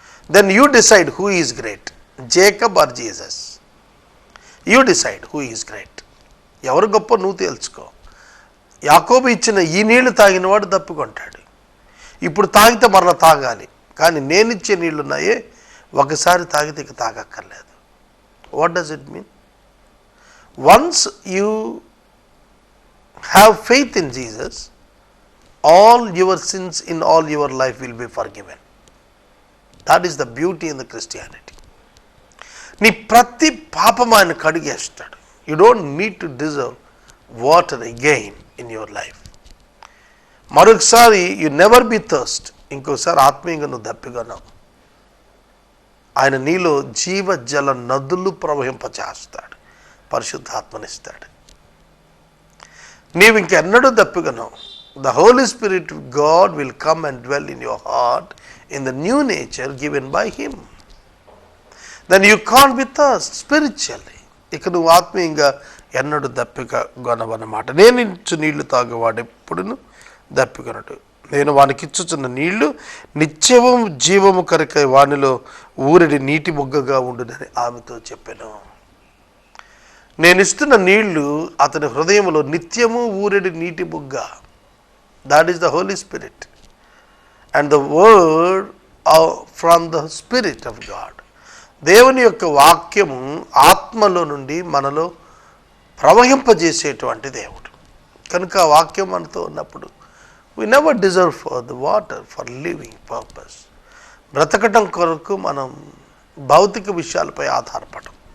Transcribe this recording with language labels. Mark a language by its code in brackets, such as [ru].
[en] Then you decide who is great, Jacob or Jesus. You decide who is great. [te] ఎవరు గొప్ప నువ్వు తెలుసుకో. యాకోబు ఇచ్చిన ఈ నీళ్లు తాగినవాడు దప్పికొంటాడు. ఇప్పుడు తాగితే మరలా తాగాలి. కానీ నేనిచ్చే నీళ్ళు ఉన్నాయే, ఒకసారి తాగితే ఇక తాగక్కర్లేదు. [en] What does it mean? Once you have faith in Jesus, all your sins in all your life will be forgiven. That is the beauty in the Christianity. [te] నీ ప్రతి పాపం ఆయన కడిగేస్తాడు. [en] You don't need to deserve water again in your life. [te] మరొకసారి [en] you never be thirst. [te] ఇంకోసారి ఆత్మీయంగా నువ్వు దప్పిగొనవు. ఆయన నీలో జీవజల నదులు ప్రవహింపచేస్తాడు, పరిశుద్ధాత్మనిస్తాడు. నీవు ఇంకెన్నడూ దప్పిగొనవు. [en] The Holy Spirit of God will come and dwell in your heart in the new nature given by Him. Then you can't be thirst spiritually. [te] ఇక నువ్వు ఆత్మీయంగా ఎన్నడూ దప్పిక గొనవన్నమాట. నేను ఇచ్చు నీళ్లు తాగేవాడు ఎప్పుడును దప్పికొనడు. నేను వానికిచ్చుచున్న నీళ్లు నిత్యము జీవము కరికై వానిలో ఊరిడి నీటి బొగ్గగా ఉండునని ఆమెతో చెప్పాను. నేను ఇస్తున్న నీళ్లు అతని హృదయంలో నిత్యము ఊరిడి నీటి బొగ్గ. [en] That is the Holy Spirit and the word from the Spirit of God. [te] దేవుని యొక్క వాక్యము ఆత్మలో నుండి మనలో ప్రవహింపజేసేటువంటి దేవుడు కనుక ఆ వాక్యం మనతో ఉన్నప్పుడు [en] we never deserve for the water for living purpose. [te] బ్రతకటం కొరకు మనం భౌతిక విషయాలపై ఆధారపడం.